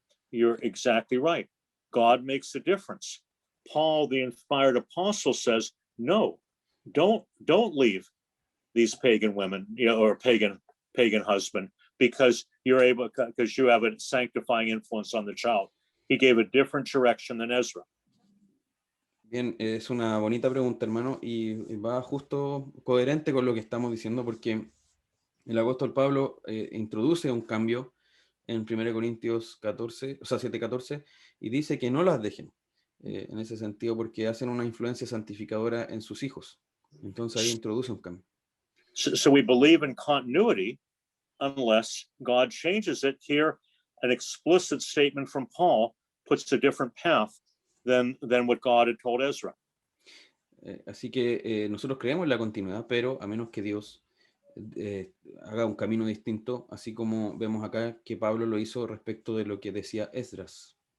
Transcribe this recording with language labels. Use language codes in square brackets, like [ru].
[en] You're exactly right. God makes a difference. Paul, the inspired apostle, says, no, don't leave these pagan women, or pagan husband, because you have a sanctifying influence on the child. He gave a different direction than Ezra. [es] Bien, es una bonita pregunta, hermano, y va justo coherente con lo que estamos diciendo, porque el apóstol Pablo introduce un cambio en 1 Corintios 14, o sea, 7:14, y dice que no las dejen. en ese sentido porque hacen una influencia santificadora en sus hijos. Entonces ahí introduce un cambio. [en] So we believe in continuity unless God changes it. Here, an explicit statement from Paul puts a different path than what God had told Ezra. [es] Así que nosotros creemos en la continuidad, pero a menos que Dios haga un camino distinto, así como vemos acá que Pablo lo hizo respecto de lo que decía Esdras.